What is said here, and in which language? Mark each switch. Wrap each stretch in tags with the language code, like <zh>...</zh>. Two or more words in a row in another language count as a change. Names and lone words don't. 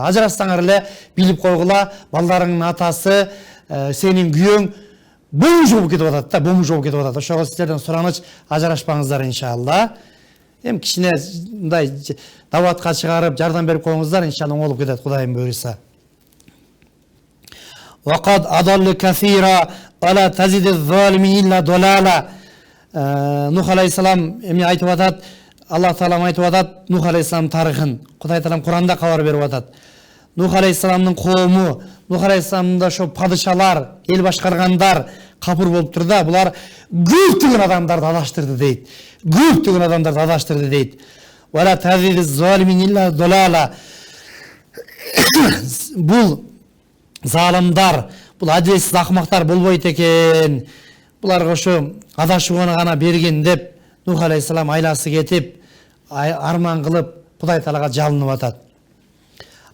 <ky>Ажырашсаңар эле билип койгула, балдарыңдын атасы, сенин күйөөң бомуж болуп кетип атат да, бомуж болуп кетип атат. Ошого сиздерден сураныч, ажырашпаңыздар</ky> <ar>إن شاء الله.</ar> <ky>Эми кичине мындай даватка чыгарып, жардам берип коюңуздар,</ky> <ar>إن شاء الله</ar> <ky>оңолуп кетет Кудайым буйруса.</ky> <ar>وقد أضلوا كثيرا ولا تزد الظالمين إلا ضلالا.</ar> <ky>Нух алейхисалам эми айтып атат, Аллах Таалам айтып атат Нух алейхисалам тарыхын. Кудай Таалам Куранда кабар берип атат. Нух алейхисаламдын коому, Нух алейхисаламдын ошо падышалар, эл башкаргандар капыр болуп турда, булар көптөгөн адамдарды адаштырды дейт. Көптөгөн адамдарды адаштырды дейт.</ky> <ar>ولا تزد الظالمين إلا ضلالا.</ar> <ky>Бул залымдар, бул адилетсиз акмактар болбойт экен. Буларга ошо адашууну гана берген деп Нух алейхисалам айласы кетип, арман кылып Кудай Таалага жалынып атат.</ky>